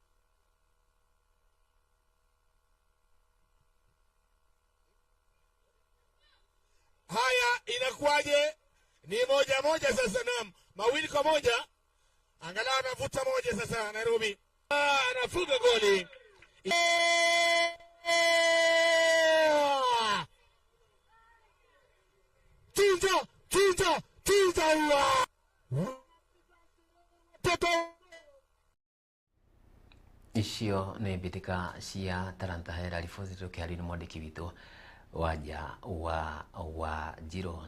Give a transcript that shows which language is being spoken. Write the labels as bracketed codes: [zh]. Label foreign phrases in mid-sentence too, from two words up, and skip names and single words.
[sw] Haya, inakuwaje? Ni 1-1 sasa, naam, 2-1. Angalau anavuta moja sasa Nairobi. Anafunga goli. [ki] Icio nĩ mbĩtĩka cia Talanta Hera riboti tũkĩharĩria mwandĩki witũ wanja wa Njiro